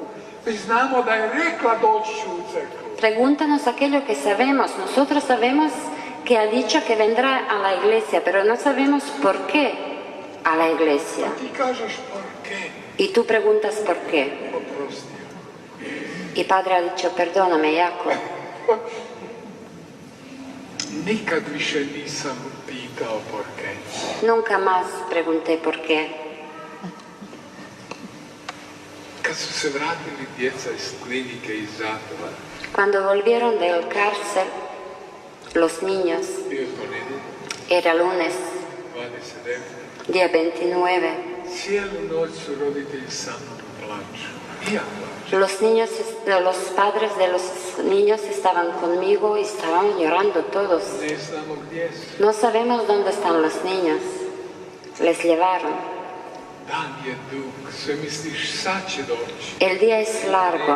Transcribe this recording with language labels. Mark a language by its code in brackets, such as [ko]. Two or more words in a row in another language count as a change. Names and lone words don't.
[hr] Već znamo da je rekla doći ću u crkvu. [es] Pregúntanos aquello que sabemos. Nosotros sabemos que ha dicho que vendrá a la iglesia, pero no sabemos por qué a la iglesia. [hr] Ti kažeš porke, [es] Y tú preguntas por qué. [hr] oprostio. [es] Y Padre ha dicho, perdóname, Jacob. [hr] Nikad više nisam pitao porke. [es] Nunca más pregunté por qué. [hr] Kad su se vratili djeca iz klinike iz zatvora, [es] Cuando volvieron del cárcel, los niños, [hr] bio je ponedjeljak, [es] era lunes, 29. día 29, [hr] Cijelu noć su roditelji sa mnom plaću. [es] Los niños, los padres de los niños estaban conmigo y estaban llorando todos. No sabemos dónde están los niños. Les llevaron. El día es largo.